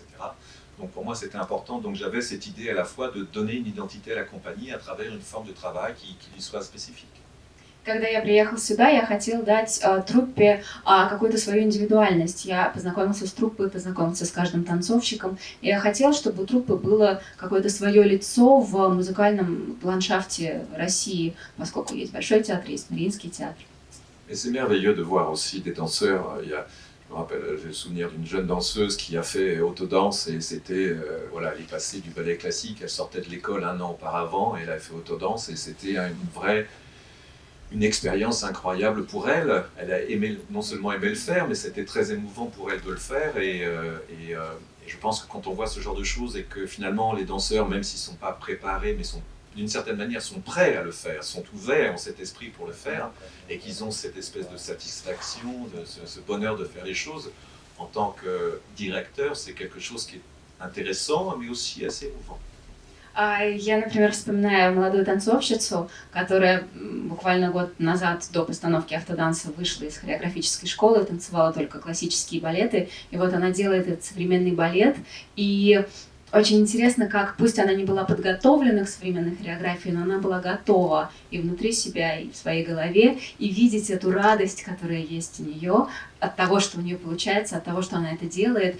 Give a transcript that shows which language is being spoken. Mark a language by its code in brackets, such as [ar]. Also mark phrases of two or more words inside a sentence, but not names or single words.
[fr] Donc pour moi, c'était important. Donc j'avais cette idée à la fois de donner une identité à la compagnie à travers une forme de travail qui lui soit spécifique. [ru] Когда я приехал сюда, я хотел дать труппе какую-то свою индивидуальность. Я познакомился с труппой, познакомился с каждым танцовщиком. И я хотел, чтобы у труппы было какое-то свое лицо в музыкальном ландшафте России, поскольку есть Большой театр, есть Мариинский театр. [fr] Et c'est merveilleux de voir aussi des danseurs. Je me rappelle, j'ai le souvenir d'une jeune danseuse qui a fait autodanse et c'était, voilà, elle est passée du ballet classique, elle sortait de l'école un an auparavant et elle a fait autodanse et c'était une expérience incroyable pour elle. Elle a non seulement aimé le faire, mais c'était très émouvant pour elle de le faire. Et je pense que quand on voit ce genre de choses et que finalement les danseurs, même s'ils ne sont pas préparés, mais d'une certaine manière sont prêts à le faire, sont ouverts en cet esprit pour le faire, et qu'ils ont cette espèce de satisfaction, ce bonheur de faire les choses, en tant que directeur, c'est quelque chose qui est intéressant, mais aussi assez émouvant. [ru] Я, например, вспоминаю молодую танцовщицу, которая буквально год назад до постановки автоданса вышла из хореографической школы, танцевала только классические балеты, и вот она делает этот современный балет, и очень интересно, как, пусть она не была подготовлена к современной хореографии, но она была готова и внутри себя, и в своей голове, и видеть эту радость, которая есть у нее от того, что у нее получается, от того, что она это делает.